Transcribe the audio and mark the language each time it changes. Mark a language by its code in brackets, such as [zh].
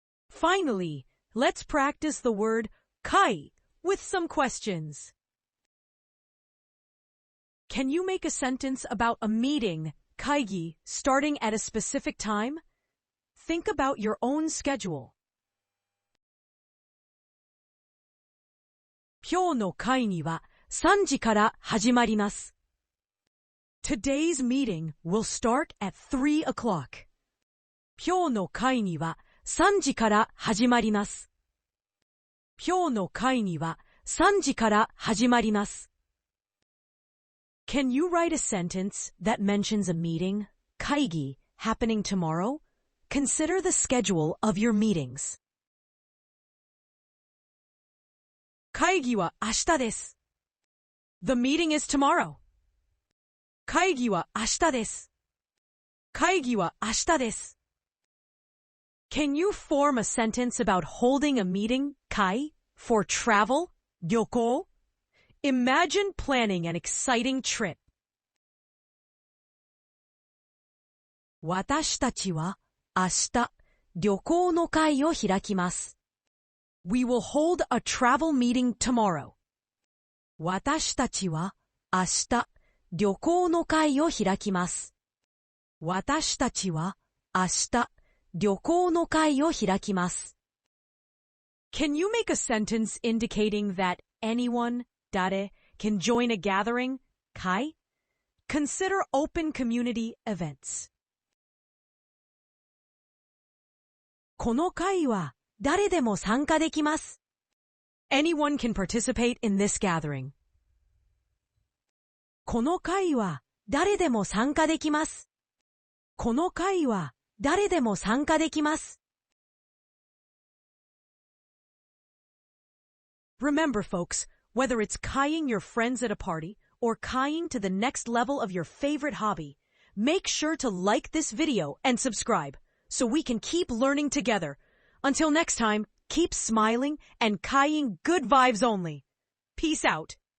[en] Finally, let's practice the word kai with some questions. Can you make a sentence about a meeting, kaigi, starting at a specific time? Think about your own schedule. [ja] 今日の会議は3時から始まります. [en] Today's meeting will start at 3 o'clock. [ja] 今日の会議は3時から始まります. 今日の会議は3時から始まります. [en] Can you write a sentence that mentions a meeting, kaigi, happening tomorrow? Consider the schedule of your meetings. [ja] 会議は明日です. [en] The meeting is tomorrow. [ja] 会議は明日です.会議は明日です. [en] Can you form a sentence about holding a meeting, kai, for travel, 旅行? Imagine planning an exciting trip. [ja] 私たちは明日旅行の会を開きます. [en] We will hold a travel meeting tomorrow. [ja] 私たちは明日旅行の会を開きます。私たちは明日旅行の会を開きます。 [en] Can you make a sentence indicating that anyone, 誰, can join a gathering, 会? Consider open community events. [ja] この会は誰でも参加できます。 [en] Anyone can participate in this gathering. [ja] この会は誰でも参加できます。この会は誰でも参加できます。 [en] Remember, folks, whether it's kaiing your friends at a party or kaiing to the next level of your favorite hobby, make sure to like this video and subscribe so we can keep learning together. Until next time, keep smiling and kaiing good vibes only. Peace out.